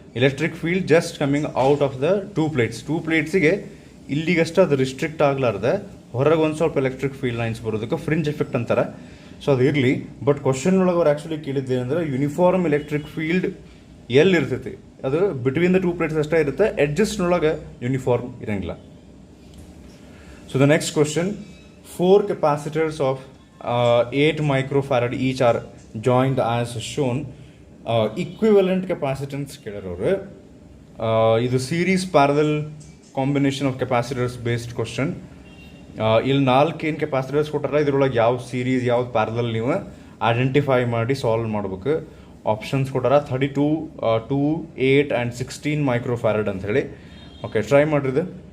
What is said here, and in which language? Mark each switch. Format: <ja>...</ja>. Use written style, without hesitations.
<kn>Electric field just coming out of the two ಪ್ಲೇಟ್ಸಿಗೆ ಇಲ್ಲಿಗಷ್ಟೇ ಅದು restrict ಆಗಲಾರ್ದೆ ಹೊರಗೆ ಒಂದು ಸ್ವಲ್ಪ ಎಲೆಕ್ಟ್ರಿಕ್ ಫೀಲ್ಡ್ ಲೈನ್ಸ್ ಬರೋದಕ್ಕೆ ಫ್ರಿಂಜ್ ಎಫೆಕ್ಟ್ ಅಂತಾರೆ. ಸೊ ಅದು ಇರಲಿ. ಬಟ್ ಕ್ವಶನ್ ಒಳಗೆ ಅವ್ರು ಆ್ಯಕ್ಚುಲಿ ಕೇಳಿದ್ದೇನೆಂದ್ರೆ ಯೂನಿಫಾರ್ಮ್ ಎಲೆಕ್ಟ್ರಿಕ್ ಫೀಲ್ಡ್ ಎಲ್ಲಿ ಇರ್ತೈತಿ, ಅದು ಬಿಟ್ವೀನ್ ದ ಟೂ ಪ್ಲೇಟ್ಸ್ ಅಷ್ಟೇ ಇರುತ್ತೆ, ಎಡ್ಜಸ್ಟ್ನೊಳಗೆ ಯೂನಿಫಾರ್ಮ್ ಇರೋಂಗಿಲ್ಲ.</kn> <en>So the next question. 4 capacitors of 8 microfarad each are joined as shown. Equivalent capacitance ಕೇಳೋರು. ಇದು series parallel combination of capacitors based question.</en> <kn>ಇಲ್ಲಿ 4 ಏನು ಕೆಪಾಸಿಟರ್ಸ್ ಕೊಟ್ಟಾರ, ಇದ್ರೊಳಗೆ ಯಾವ ಸೀರೀಸ್ ಯಾವ್ದು ಪ್ಯಾರಲಲ್ ನೀವು ಐಡೆಂಟಿಫೈ ಮಾಡಿ ಸಾಲ್ವ್ ಮಾಡ್ಬೇಕು. ಆಪ್ಷನ್ಸ್ ಕೊಟ್ಟಾರ 32, 2, 8 ಆ್ಯಂಡ್ 16 ಮೈಕ್ರೋಫ್ಯಾರಡ್ ಅಂತ ಹೇಳಿ. ಓಕೆ, ಟ್ರೈ ಮಾಡಿರಿ.</kn>